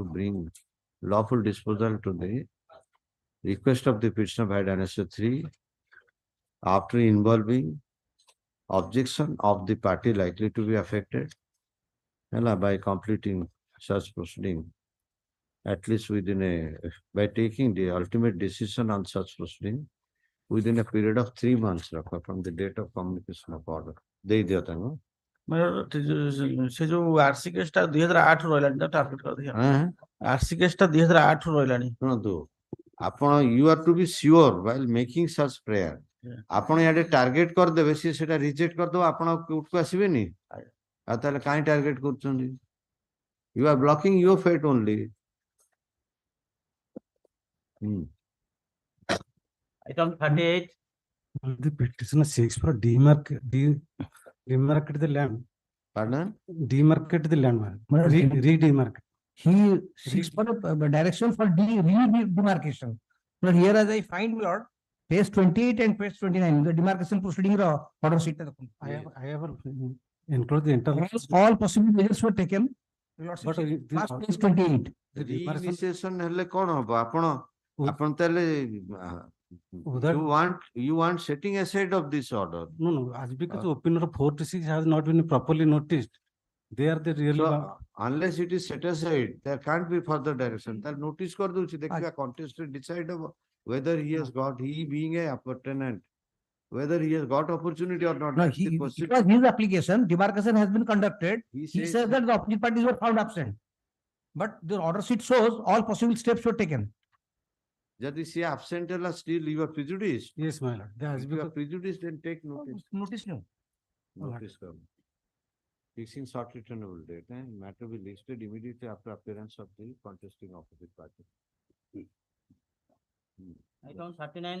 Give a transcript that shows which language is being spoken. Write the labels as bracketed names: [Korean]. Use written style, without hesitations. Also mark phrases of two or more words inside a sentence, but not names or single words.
[English] bring lawful disposal to the request of the petitioner by Annexure 3 after involving objection of the party likely to be affected by completing such proceeding at least within by taking the ultimate decision on such proceeding within a period of 3 months from the date of communication of order [Odia] ଦେଇ ଦିଅ ତାଙ୍କୁ। ସେ ଯୋଉ [English] RC case [Odia] ଟା 2008 ରୁ ରହିଲାଣି ଟାର୍ଗେଟ କରିଦିଅ। [English] RC case [Odia] ଟା 2008 ରୁ ରହିଲାଣି। ଶୁଣନ୍ତୁ ଆପଣ [English] you are to be sure while making such prayer [Odia] ଆପଣ ଇଆଡେ ଟାର୍ଗେଟ କରିଦେବେ ସିଏ ସେଟା ରିଜେକ୍ଟ କରିଦେବ ଆପଣ କୋର୍ଟକୁ ଆସିବେନି ଆଉ ତାହେଲେ କାହିଁ ଟାର୍ଗେଟ କରୁଛନ୍ତି [English] you are blocking your fate only. Item 38. The petitioner seeks for demarcate the land. Pardon? Demarcate the land, man. Redemarcate. He seeks for a direction for demarcation. But here as I find, my lord, page 28 and page 29, the demarcation proceeding order sheet. I have included the internal. All possible measures were taken. But Last page 28. Reinitiation [Odia] ହେଲେ କଣ ହବ ଆପଣ ତାହେଲେ [English] you want setting aside of this order. No, as because the opinion of 46 has not been properly noticed. They are the really. So, unless it is set aside, there can't be further direction. That notice [Hindi] कर दो देखिए [English] contested decide whether he has got, he being a appurtenant, whether he has got opportunity or not. No, it was his application. Demarcation has been conducted. He says that the opposite parties were found absent. But the order sheet shows all possible steps were taken. [Odia] ଯଦି ସିଏ absent ହେଲା [English] still you are prejudiced. Yes, my lord. If you are prejudiced, then take notice. Notice no. Notice come. Fixing short returnable date. Matter will be listed immediately after appearance of the contesting opposite party. Item 39.